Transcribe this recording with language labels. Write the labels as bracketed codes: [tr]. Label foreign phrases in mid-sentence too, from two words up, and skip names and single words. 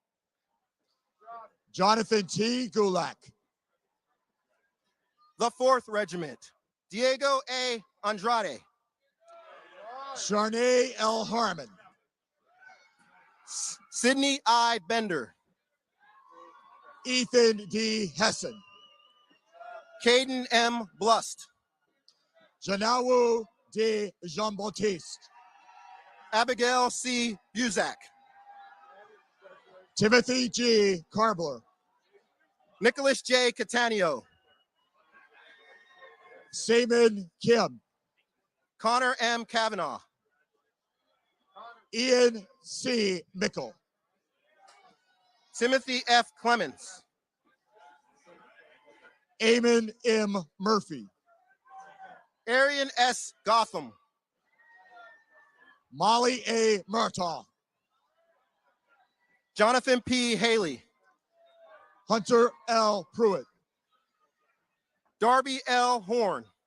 [en] Jonathan T. Gulak. The 4th Regiment, Diego A. Andrade. Sharnay L. Harmon. Sidney I. Bender. Ethan D. Hessen. Caden M. Blust. Janawu D. Jean-Baptiste. Abigail C. Buzak. Timothy G. Carbler. Nicholas J. Catania. Seaman Kim. Connor M. Kavanaugh. Ian C. Mickle. Timothy F. Clemens. Eamon M. Murphy. Arian S. Gotham. Molly A. Murtaugh. Jonathan P. Haley. Hunter L. Pruitt. Darby L. Horn.